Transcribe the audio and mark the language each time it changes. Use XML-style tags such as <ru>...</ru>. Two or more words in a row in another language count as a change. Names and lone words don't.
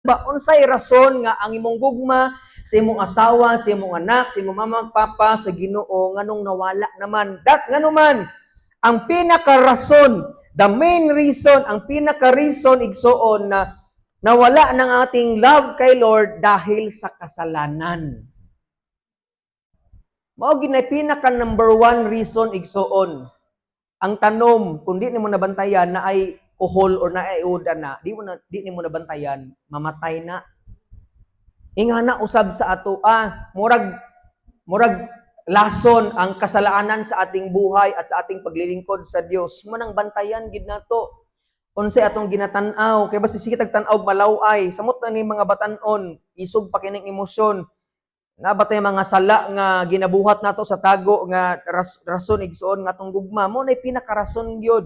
<ceb>ba unsay rason nga ang imong gugma sa imong asawa, sa imong anak, sa imong mama ug papa sa Ginoo nganong nawala naman? Ngano man ang pinaka-rason,</ceb> <en>the main reason,</en> <tl>ang</tl> <ceb>pinaka-reason igsuon</ceb> <tl>na nawala ng ating love kay Lord dahil sa kasalanan.</tl> <ceb>Mao ginay pinaka number one reason igsuon. Ang tanom, kung di nimo nabantayan na ay kuhol or na ay uda na, di nimo nabantayan, mamatay na. Ingana usab sa ato, murag lason ang kasalanan</ceb> <tl>sa ating buhay at sa ating paglilingkod sa Dios.</tl> <ceb>Manang bantayan gid nato. Unsay atong ginatan-aw, kay basi sige tag-tan-aw malaway, samot na ni mga batan-on, isog pa kining emosyon. Nabatay mga sala nga ginabuhat nato sa tago nga rason igsuon nga atong gugma, mo nay pinaka-rason gyud.</ceb>